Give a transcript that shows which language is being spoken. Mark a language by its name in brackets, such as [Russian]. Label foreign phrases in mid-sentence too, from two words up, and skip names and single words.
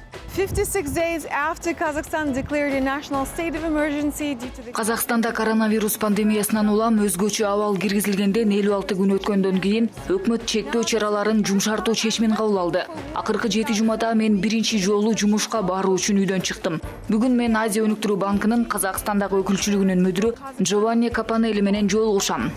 [English] 56 days after Kazakhstan declared a national state of emergency due to the [Kyrgyz] Казакстанда коронавирус пандемиясынан улам өзгөчө абал киргизилгенден 56 күн өткөндөн кийин өкмөт чектөө чараларын жумшартуу чечимин кабыл алды. Акыркы 7 жумада мен биринчи жолу жумушка баруу үчүн үйдөн чыктым. Бүгүн мен Азия өнүктүрүү банкынын Казакстандагы өкүлчүлүгүнүн мүдүрү Джованни Капанелли менен жолугушам.